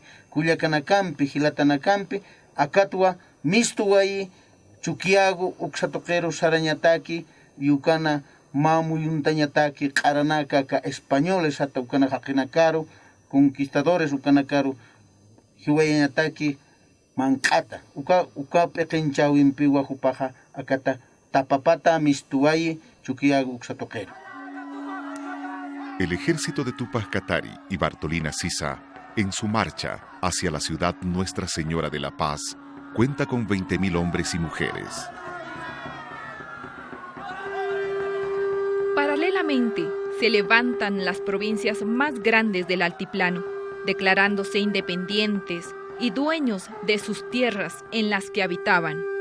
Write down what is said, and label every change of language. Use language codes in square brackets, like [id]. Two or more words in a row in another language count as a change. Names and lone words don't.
[ay] kullakanakampe, hilatanakampe, akatwa mistuwaye, chukiago, uksatoquero sarañataki, yukana mamuyuntañataki, qaranaka, ka españoles, hasta ukana haqinakaro, conquistadores ukanakaro, hiwayañataki, mankata, uka peqenchawimpiwa hupaja, akata tapapata mistuwaye, chukiago, uksatoquero. [es] El ejército de Tupac Katari y Bartolina Sisa, en su marcha hacia la ciudad Nuestra Señora de la Paz, cuenta con 20.000 hombres y mujeres. Paralelamente, se levantan las provincias más grandes del altiplano, declarándose independientes y dueños de sus tierras en las que habitaban.